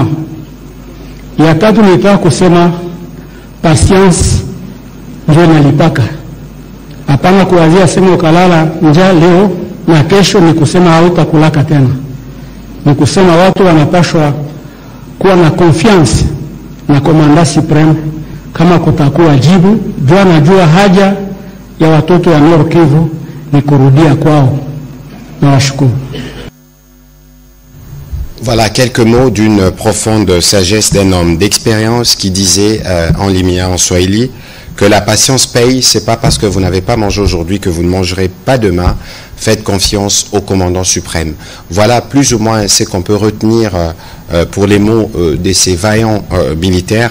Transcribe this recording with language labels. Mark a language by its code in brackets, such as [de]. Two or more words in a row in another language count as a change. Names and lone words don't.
[sw] Ya tatu, nilitaka kusema patience ndio nalipaka. Hapana kuwazia sema ukalala njaa leo na kesho ni kusema hautakulaka tena. Ni kusema watu wanapashwa kuwa na confiance na komanda supreme kama kutakuwa jibu. Jua najua haja ya watoto ya Nord Kivu ni kurudia kwao. Nawashukuru. [fr] Voilà quelques mots d'une profonde sagesse d'un homme d'expérience qui disait en limia, en swahili, que la patience paye. C'est pas parce que vous n'avez pas mangé aujourd'hui que vous ne mangerez pas demain. Faites confiance au commandant suprême. Voilà plus ou moins ce qu'on peut retenir pour les mots de ces vaillants militaires.